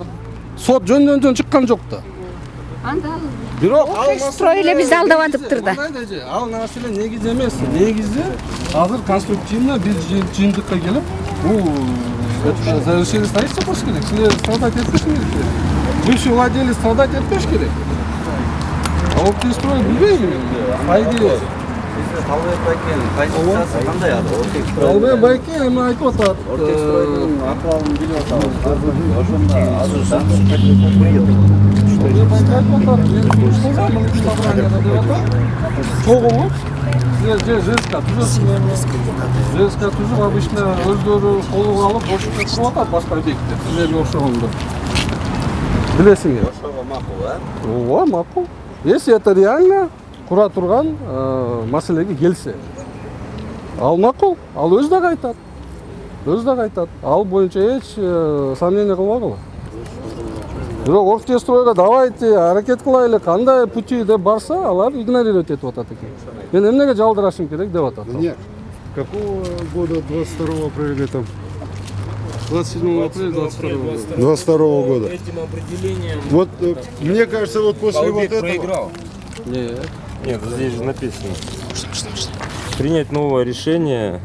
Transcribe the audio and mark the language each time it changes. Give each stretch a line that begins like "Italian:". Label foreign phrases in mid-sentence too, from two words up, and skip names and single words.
Kyrgyz: Сот жөндөн чыккан жок да. Анда Бирок строй эле бизди алдап атыптыр да. Ал маселе негиз эмес. Негизи азыр конструктивно бир жыйынтыкка келип, бул
Russian: разрешение строительства
Kyrgyz: болуш керек. Силер страдать этпеш керек.
Russian: Бывший владелец страдать
Kyrgyz: этпеш керек.
Russian: А вот ты строй
Kyrgyz: билбейм мен.
Russian: По идее.
Kyrgyz: Калыбек Байкенин позициясы кандай ады? Калыбек Байке эми айтып атат. Оргтехстройдун акыбалын билип атабыз. Ошондо азырда Калыбек Байке айтып атат. Мен кылсам, собранияда деп атат. Чогулуп, силер ЖСК түзөсүңөр. ЖСК түзүп, обычно өздөрү колго алып, бошотуп кылып атат башка объекттер. Силерге окшогондор. Билесиңер. ошого макул, а? Ооба, макул.
Russian: Если это реально
Kyrgyz: кура турган маселеге келсе. Ал макул, ал өзү дагы айтат. Өзү дагы айтат. Ал боюнча эч сомнение кылбагыла. Бирок Оргтехстройго давайте аракет кылайлы, кандай пути деп барса, алар игнорировать этип атат экен. Мен эмнеге жалдырашым керек деп атат.
Russian: Нет. Какого года 22 апреля там? 27 апреля 22 года. 22 года. Этим определением Вот мне кажется, вот после вот Калыбек этого... проиграл. Нет. Здесь же написано. Принять новое решение,